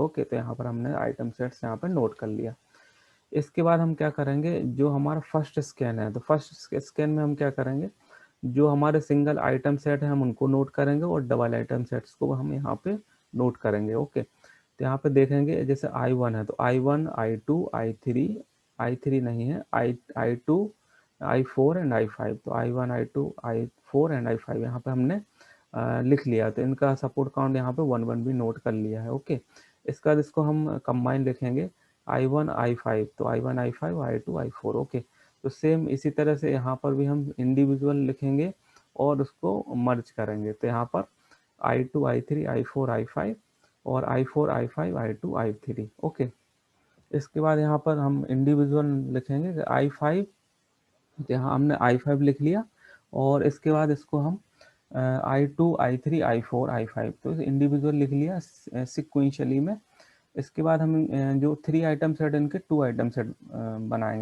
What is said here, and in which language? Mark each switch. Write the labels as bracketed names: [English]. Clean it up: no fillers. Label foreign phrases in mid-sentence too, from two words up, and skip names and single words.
[Hindi] ओके, तो यहाँ पर हमने [English] item sets [Hindi] यहाँ पर नोट कर लिया। इसके बाद हम क्या करेंगे, जो हमारा [English] first scan [Hindi] है, तो [English] first scan [Hindi] में हम क्या करेंगे, जो हमारे [English] single item set [Hindi] है हम उनको नोट करेंगे और [English] double item sets [Hindi] को हम यहाँ पे नोट करेंगे। ओके, तो यहाँ पे देखेंगे जैसे I1 है, तो I1 I2 I3 नहीं है, I2 I4 एंड I5, तो I1 I2 I4 एंड I5 यहाँ पे हमने लिख लिया। तो इनका [English] support count [Hindi] यहाँ पे 1 1 भी नोट कर लिया है। ओके, इसका इसको हम कंबाइन लिखेंगे I1 I5, तो I1 I5 I2 I4। ओके, तो सेम इसी तरह से यहाँ पर भी हम इंडिविजुअल लिखेंगे और उसको मर्ज करेंगे। तो यहाँ पर I2 I3 I4 I5 और I4 I5 I2 I3। ओके, इसके बाद यहाँ पर हम इंडिविजुअल लिखेंगे I5, तो यहाँ हमने I5 लिख लिया और इसके बाद इसको हम I2 I3 I4 I5, तो इंडिविजुअल लिख लिया सिक्वेंशली में। इसके बाद हम जो 3 [English] item set [Hindi] इनके 2 [English] item set [Hindi] बनाएंगे।